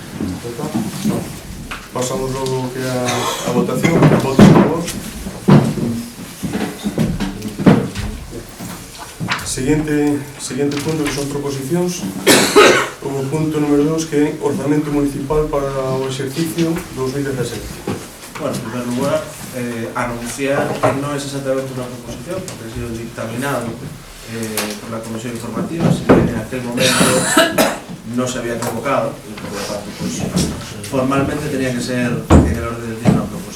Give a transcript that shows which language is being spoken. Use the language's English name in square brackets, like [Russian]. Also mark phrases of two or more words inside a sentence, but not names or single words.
[Galician] Pasamos logo que a votación, votos a favor. Seguinte punto, que son proposicións. O punto número 2, que é orzamento municipal para o exercicio 2017. [Spanish] Bueno, en primer lugar, anunciar que no es exactamente una proposición, porque ha sido dictaminado por la Comisión Informativa, así que en aquel momento no se había convocado, y por lo tanto, pues, formalmente tenía que ser en el orden del día una proposición.